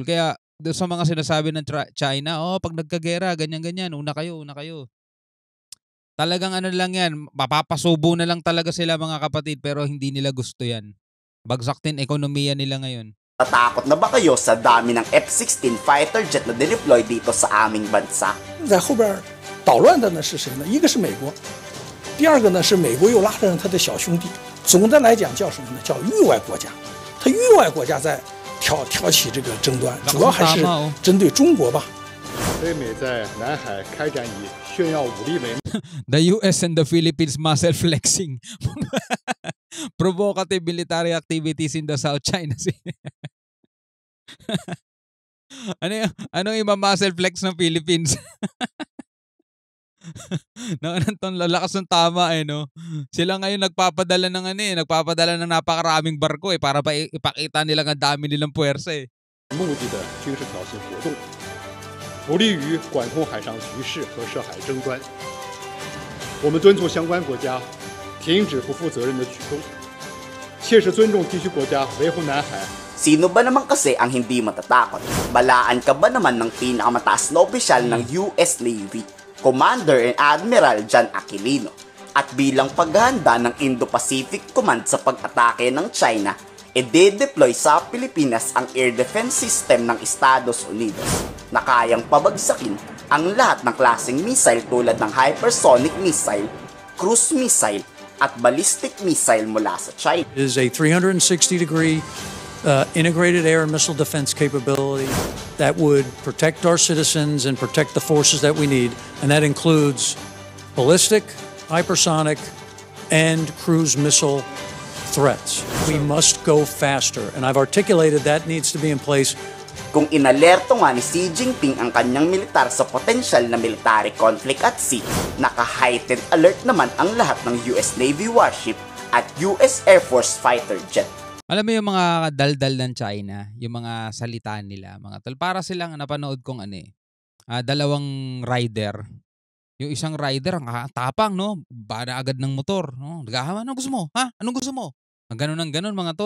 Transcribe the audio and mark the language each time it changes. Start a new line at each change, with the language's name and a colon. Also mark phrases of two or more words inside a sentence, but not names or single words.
Filipino: Kaya doon sa mga sinasabi ng China, pag nagkagera, ganyan-ganyan, una kayo. Talagang lang yan, mapapasubo na lang talaga sila, mga kapatid, pero hindi nila gusto yan. Bagsak din ekonomiya nila ngayon. Natakot na ba kayo sa dami ng F-16
English: fighter jet
Filipino: na dineploy dito sa aming bansa?
Chinese: 在后边捣乱的呢是谁呢？一个是美国，第二个呢是美国又拉上他的小兄弟。总的来讲叫什么呢？叫域外国家。他域外国家在挑起这个争端，主要还是针对中国吧。北美在南海开展以炫耀武力为
English: The US and the Philippines muscle flexing. Provocative military activities in the South China Sea.
Filipino: Ano yung
English: muscle flex
Filipino: ng Philippines? Anong lalakas ng tama no. Sila ngayon nagpapadala ng napakaraming barko para ipakita nila ang dami nilang puwersa
Chinese: 目的的军事挑衅活动，不利于管控海上局势和涉海争端。我们敦促相关国家停止不负责任的举动，切实尊重地区国家维护南海。
Filipino: Sino ba naman kasi ang hindi matatakot? Balaan ka ba naman ng pinakamataas na opisyal ng US Navy,
English: Commander and Admiral
Filipino: John Aquilino? At bilang paghahanda ng Indo-Pacific Command sa pag-atake ng China, i-deploy sa Pilipinas ang
English: air defense system
Filipino: ng Estados Unidos na kayang pabagsakin ang lahat ng klaseng missile tulad ng
English: hypersonic missile, cruise missile,
Filipino: at
English: ballistic missile
Filipino: mula sa China.
English: It is a 360-degree integrated air and missile defense capability that would protect our citizens and protect the forces that we need, and that includes ballistic, hypersonic, and cruise missile threats. We must go faster, and I've articulated that needs to be in place.
Filipino: Kung inalerto nga ni Xi Jinping ang kanyang militar sa potensyal na
English: military conflict at sea,
Filipino: naka-
English: heightened alert
Filipino: naman ang lahat ng US Navy warship at US Air Force
English: fighter jet.
Filipino: Alam mo yung mga daldal ng China, yung mga salita nila, mga tol, para silang napanood kong dalawang rider. Yung isang rider, ang tapang, no? Bada agad ng motor, no? Naghahaman, anong gusto mo? Ha? Anong gusto mo? Ang ganun, mga tol.